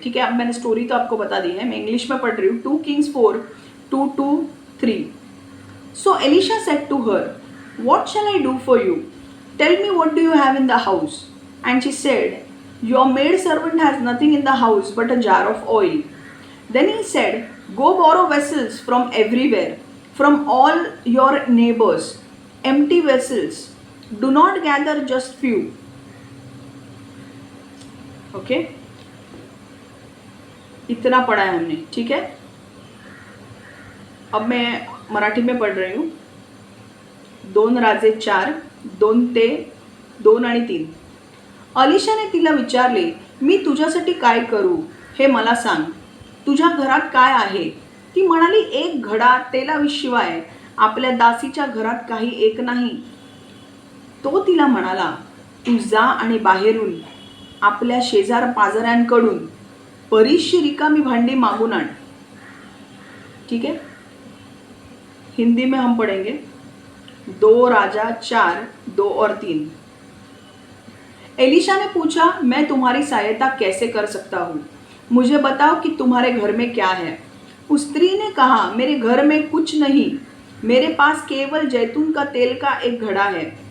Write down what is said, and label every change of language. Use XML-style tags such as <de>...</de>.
<hi>ठीक है, अब मैंने स्टोरी तो आपको बता दी है, मैं इंग्लिश में पढ़ रही हूँ।</hi> <en>2 Kings 4:2-3। So Elisha said to her, what shall I do for you? Tell me what do you have in the house? And she said, your maid servant has nothing in the house but a jar of oil. Then he said, go borrow vessels from everywhere, from all your neighbors, empty vessels. Do not gather just few. Okay?</en> <hi>इतना पढ़ा है हमने, ठीक है। अब मैं मराठी में पढ़ रही हूँ।</hi> <mr>2 राजे 4, 2 ते 2 आणि 3. अलिशाने तिला विचारले, मी तुझ्यासाठी काय करू हे मला सांग. तुझ्या घरात काय आहे? ती म्हणाली, 1 घडा तेलाशिवाय आपल्या दासीच्या घरात काही एक नाही. तो तिला म्हणाला, तू जा आणि बाहेरून आपल्या शेजार पाजाऱ्यांकडून बरीचशी रिकामी भांडी मागून आण.</mr> <hi>ठीक है, हिंदी में हम पढ़ेंगे. 2 राजा 4, 2 और 3. एलिशा ने पूछा, मैं तुम्हारी सहायता कैसे कर सकता हूँ? मुझे बताओ कि तुम्हारे घर में क्या है? उस स्त्री ने कहा, मेरे घर में कुछ नहीं, मेरे पास केवल जैतून का तेल का एक घड़ा है.</hi>